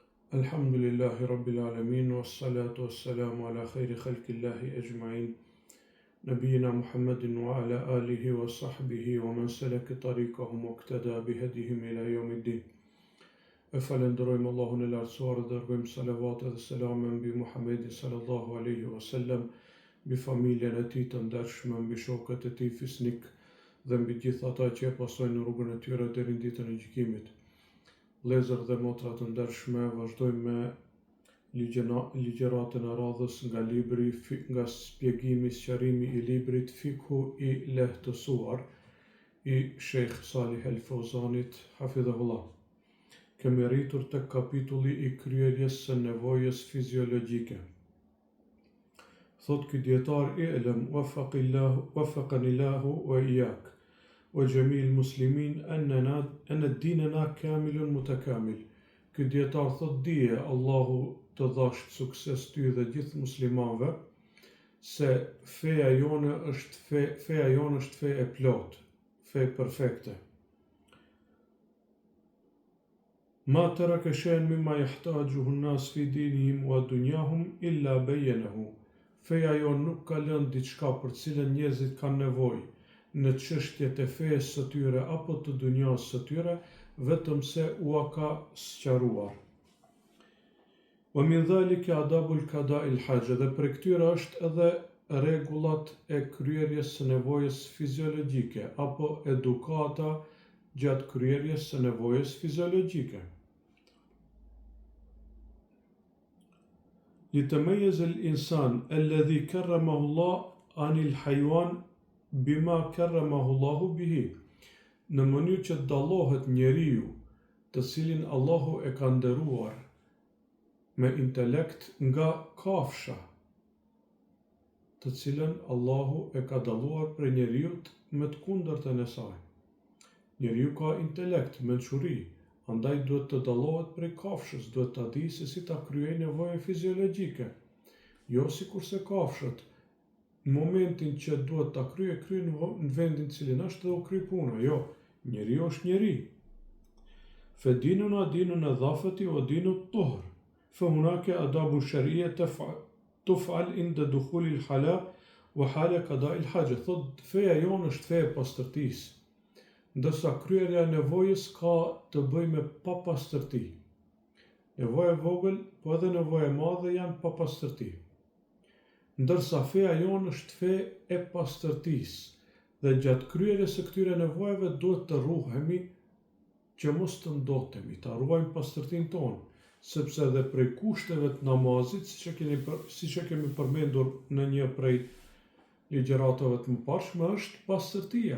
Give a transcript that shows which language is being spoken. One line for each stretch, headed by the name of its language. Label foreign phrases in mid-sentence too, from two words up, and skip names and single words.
Arabic: الحمد لله رب العالمين، والصلاة والسلام على خير خلق الله أجمعين، نبينا محمد وعلى آله وصحبه ومن سلك طريقهم واقتدى بهديهم إلى يوم الدين.
Albanian: E falenderojmë Allahun e lartësuar dhe dërgojmë salavat dhe selame mbi Muhammedin
Arabic: sallallahu alaihi wasallam,
Albanian: mbi familjen e tij të ndershme, mbi shokët e tij fisnik dhe mbi gjithë ata që e pasojnë rrugën e tyre deri në ditën e gjykimit. Vëllezër dhe motra të ndershme, vazhdojmë me ligjëratën e radhës nga shpjegimi, sqarimi i librit Fikhu i lehtësuar i Sheikh Salih El Fauzanit, hafidhahullah. Kemi rritur tek kapitulli i kryerjes së nevojës fiziologjike. Thot ky dietar
Arabic: اعلم وفقني الله وإياك وجميع المسلمين أن ديننا كامل متكامل.
Albanian: Ky dietar thot dije Allahu të dhasht sukses ty dhe gjithë muslimanëve se feja jone është fe e plot, fe perfekte.
Arabic: ما ترك شيئا مما يحتاجه الناس في دينهم ودنياهم إلا بينه.
Albanian: Feja jonë nuk ka lënë diçka për cilën njerëzit kanë nevojë në çështjet e fesë së tyre apo të dunjas së tyre, vetëm se ua ka sqaruar.
Arabic: ومن ذلك آداب قضاء الحاجة,
Albanian: dhe për këtyre është edhe rregullat e kryerjes së nevojës fiziologjike apo edukata gjatë kryerjes së nevojës fiziologjike.
Arabic: لتميز الإنسان الذي كرمه الله عن الحيوان بما كرمه الله به.
Albanian: Në mënyrë që dallohet njeriu, të cilin Allahu e ka nderuar me intelekt nga kafsha, të cilën Allahu e ka dalluar për njeriut me të kundërtën e saj. Njeriu ka intelekt, mençuri, andaj duhet të dallohet prej kafshës, duhet ta di se si ta kryej nevojën fiziologjike. Jo sikurse kafshët, në momentin që duhet ta kryej në vendin cilin është dhe u kryej puna. Jo, njeriu është njeri.
Arabic: فديننا دين نظافة ودين طهر. فهناك آداب شرعية تفعل عند دخول الخلاء وحال قضاء الحاجة.
Albanian: Thot feja jonë është fe e pastërtisë, ndërsa kryerja e nevojës ka të bëjë me papastërti. Nevoja e vogël, po edhe nevoja e madhe janë papastërti. Ndërsa feja jonë është fe e pastërtisë, dhe gjatë kryerjes së këtyre nevojave duhet të ruhemi që mos të ndotemi, ta ruajmë pastërtinë tonë, sepse edhe prej kushteve të namazit, siç e kemi përmendur në një prej ligjëratave të mëparshme, është pastërtia.